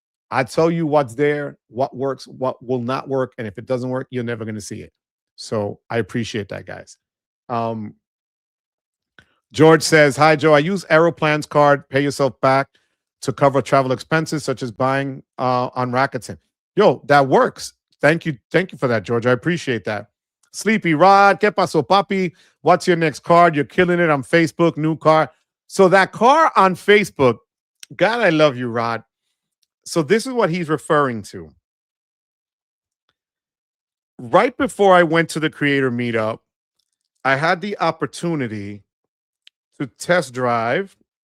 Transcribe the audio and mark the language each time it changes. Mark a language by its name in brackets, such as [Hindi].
[English] I tell you what's there, what works, what will not work, and if it doesn't work, you're never going to see it. So I appreciate that, guys. George says, hi, Joe. I use Aeroplan's card, pay yourself back to cover travel expenses such as buying on Rakuten. Yo, that works. Thank you for that, George. I appreciate that. [Spanish] Sleepy Rod, ¿qué pasó, papi? [English] What's your next card? You're killing it on Facebook, new car. So that car on Facebook, God, I love you, Rod. So this is what he's referring to. Right before I went to the creator meetup, I had the opportunity to test drive.